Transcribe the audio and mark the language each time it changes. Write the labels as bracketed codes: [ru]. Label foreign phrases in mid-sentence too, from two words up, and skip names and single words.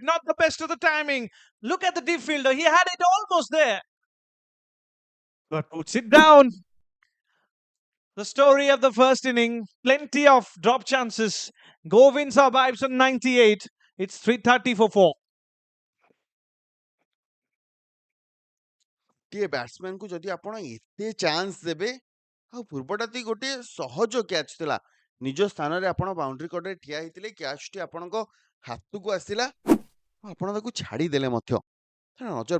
[en] Not the best of the timing. Look at the deep fielder. He had it almost there. But puts it down. The story of the first inning. Plenty of drop chances. Govind survives on 98. It's 330 for 4. [or] ଗୋଟିଏ ବ୍ୟାଟ୍ସମ୍ୟାନକୁ ଯଦି ଆପଣ ଏତେ ଚାନ୍ସ ଦେବେ ଆଉ ପୂର୍ବଟା ତି ଗୋଟିଏ ସହଜ କ୍ୟାଚ୍ ଥିଲା ନିଜ ସ୍ଥାନରେ ଆପଣ ବାଉଣ୍ଡ୍ରି କଡ଼ରେ ଠିଆ ହେଇଥିଲେ କ୍ୟାଚ୍ଟି ଆପଣଙ୍କ ହାତକୁ ଆସିଲା ଆପଣ ତାକୁ ଛାଡ଼ିଦେଲେ ମଧ୍ୟ ତେଣୁ ନଜର